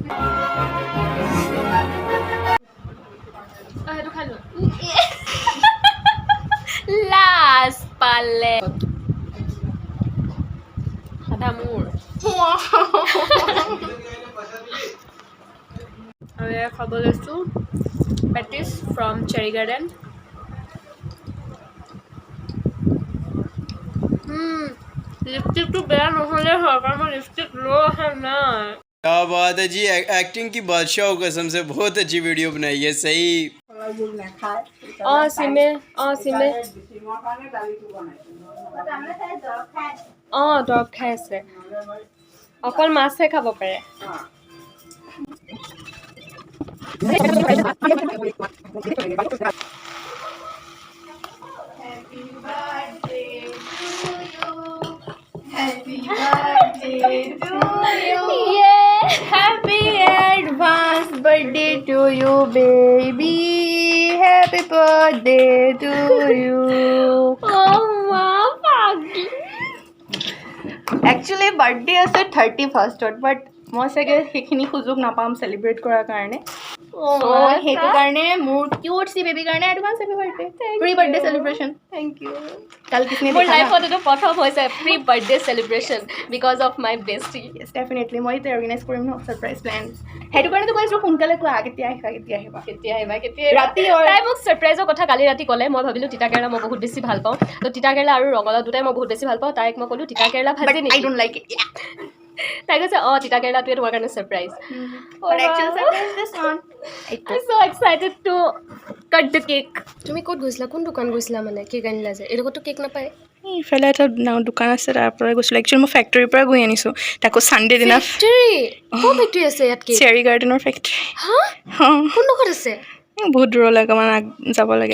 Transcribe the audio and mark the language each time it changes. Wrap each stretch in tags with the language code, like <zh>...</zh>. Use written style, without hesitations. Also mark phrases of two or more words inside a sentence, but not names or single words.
<as>সেইটো খাই লোৱা লাজ পালে সাধা মোৰ আৰু এয়া খাব লৈছোঁ</as> <en>patties from</en> <as>চেৰী গাৰ্ডেন লিপষ্টিকটো বেয়া নহ'লে হয় কাৰণ মই লিপষ্টিক লৈ অহা নাই</as> <hi>क्या बात है जी एक्टिंग की बादशाह हो कसम से बहुत अच्छी वीडियो बनाई है सही</hi> <as>सिमे দৰৱ খাই আছে অকল মাছহে খাব পাৰে</as> <en>Happy birthday to you. Yeah. Happy advance birthday to you, baby. Happy birthday to you. Oh, wow, Pagi. Actually, birthday is 31st, but</en> <as>মই চাগে সেইখিনি সুযোগ নাপাম চেলিব্ৰেট কৰাৰ কাৰণে সেইটো কাৰণে মোৰ কিউট সি বেবি কাৰণে</as> <en>advance happy birthday pre birthday celebration Thank you. কাল কিসনে</en> <as>মোৰ লাইফত এইটো প্ৰথম হৈছে</as> <en>pre birthday celebration because of my besty yes definitely</en> <as>মই এতিয়া অৰ্গেনাইজ কৰিম ন</as> <en>surprise plan</en> <as>সেইটো কাৰণেতো কৈছোঁ সোনকালে কোৱা কেতিয়া আহিবা কেতিয়া ৰাতি তাই মোক ছাৰপ্ৰাইজৰ কথা কালি ৰাতি ক'লে মই ভাবিলোঁ তিতা কেৰেলা মই বহুত বেছি ভাল পাওঁ তো তিতা কেৰেলা আৰু ৰঙালাও দুটাই মই বহুত বেছি ভাল পাওঁ তাইক মই ক'লোঁ তিতা কেৰেলা ভাজি আই নেকি</as> <en>don't like it</en> <as>তাই কৈছে তিতা কেৰেলাটোৱে তোমাৰ কাৰণে ছাৰপ্ৰাইজ</as> <en>But actual surprise this one. I'm so excited to cut the cake.</en> <as>তুমি ক'ত গৈছিলা কোন দোকান গৈছিলা মানে কেক আনিলা যে এইডোখৰতো কেক নাপায় ইফালে এটা দোকান আছে তাৰ পৰা গৈছিলোঁ একচুৱেলি মই ফেক্টৰীৰ পৰা গৈ আনিছোঁ তাকো ছানডে দিনা ফেক্টৰী আছে ইয়াত কেক চেৰী গাৰ্ডেনৰ ফেক্টৰী কোন ডোখৰত আছে বহুত দূৰলৈ অকণমান যাব লাগে</as>